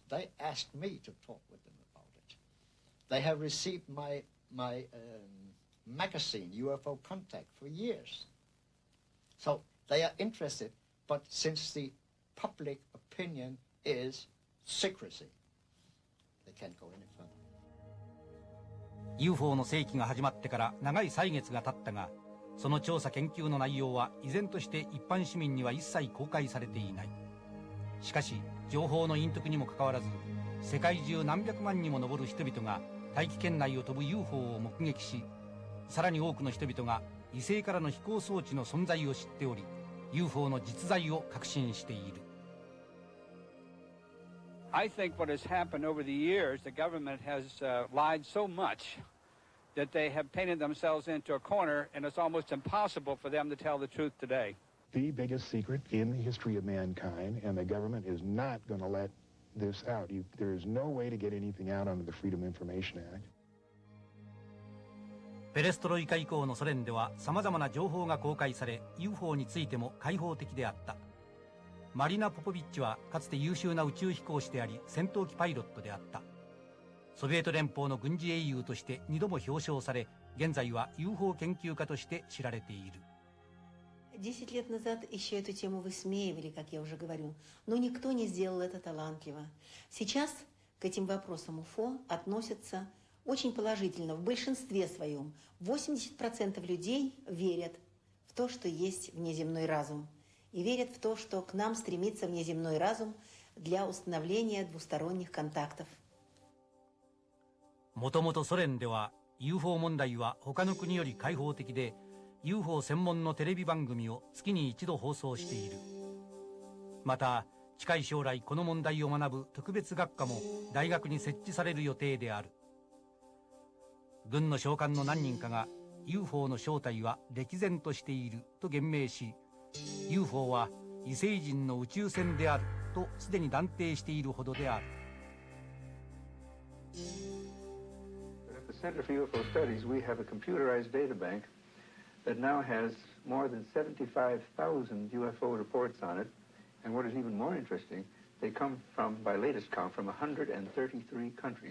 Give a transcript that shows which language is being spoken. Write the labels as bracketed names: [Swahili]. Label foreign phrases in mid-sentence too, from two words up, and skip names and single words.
[English] They asked me to talk with them about it. They have received my magazine, UFO Contact, for years. So they are interested, but since the public opinion is secrecy, they can't go any further. [Japanese] UFO の世紀が始まってから長い歳月が経ったが、その調査研究の内容は依然として一般市民には一切公開されていない。しかし情報の隠匿にもかかわらず、世界中何百万にも上る人々が大気圏内を飛ぶ UFO を目撃し、さらに多くの人々が異星からの飛行装置の存在を知っており、 UFO の実在を確信している。 [English] I think what has happened over the years, the government has lied so much that they have painted themselves into a corner, and it's almost impossible for them to tell the truth today. The biggest secret in the history of mankind, and the government is not going to let this out. There is no way to get anything out under the Freedom of Information Act. [Japanese] ペレストロイカ以降のソ連ではさまざまな情報が公開され、 UFO についても開放的であった。マリナ・ポポビッチはかつて優秀な宇宙飛行士であり、戦闘機パイロットであった。ソビエト連邦の軍事英雄として2度も表彰され、現在は UFO 研究家として知られている。 [Russian] 10 лет назад еще эту тему высмеивали, как я уже говорю, но никто не сделал это талантливо. Сейчас к этим вопросам УФО относятся очень положительно. В большинстве своем 80% людей верят в то, что есть внеземной разум. И верят в то, что к нам стремится внеземной разум для установления двусторонних контактов. [Japanese] もともとソ連では UFO 問題は他の国より開放的で、 UFO 専門のテレビ番組を月に1度放送している。また近い将来この問題を学ぶ特別学科も大学に設置される予定である。軍の将官の何人かが UFO の正体は歴然としていると言明し、 UFO は異星人の宇宙船であるとすでに断定しているほどである。 [English] At the Center for UFO Studies, we have a computerized data bank that now has more than 75,000 UFO reports on it. And what is even more interesting, they come from, by latest count, from 133 countries.